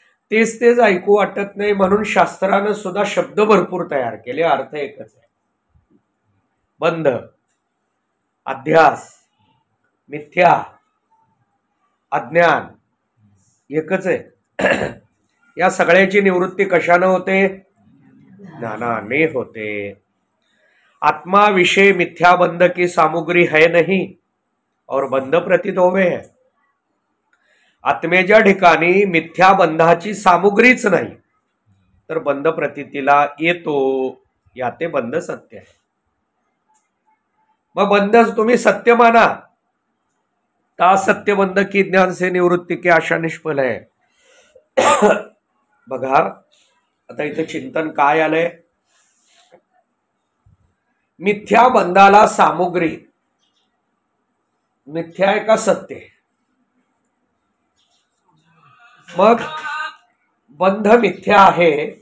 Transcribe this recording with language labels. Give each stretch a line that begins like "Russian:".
Marathi: तेच तेच ऐकू वाटत नाही, म्हणून शास्त्रानं सुद्धा शब्द भरपूर तयार केले, अर्थ एकच आहे. बंध, अध्यास, मिथ्या, अज्ञान एकच आहे. या सगळ्याची निवृत्ती कशानं होते? ज्ञानाने होते.
Hindi: आत्मा विषय मिथ्या बंध की सामुग्री है नहीं और बंध प्रतीत होवे है.
Marathi: आत्मेच्या ठिकाणी मिथ्या बंधाची सामुग्रीच नाही, तर बंध प्रतीतीला येतो. याते बंध सत्य आहे. मग बंध तुम्ही सत्य माना,
Hindi: ता सत्य बंध की ज्ञान से निवृत्ती की आशा निष्फल है.
Marathi: बघा, आता इथे चिंतन काय आलंय? मिथ्या बंधाला सामुग्री मिथ्या आहे का सत्य? मग बंध मिथ्या आहे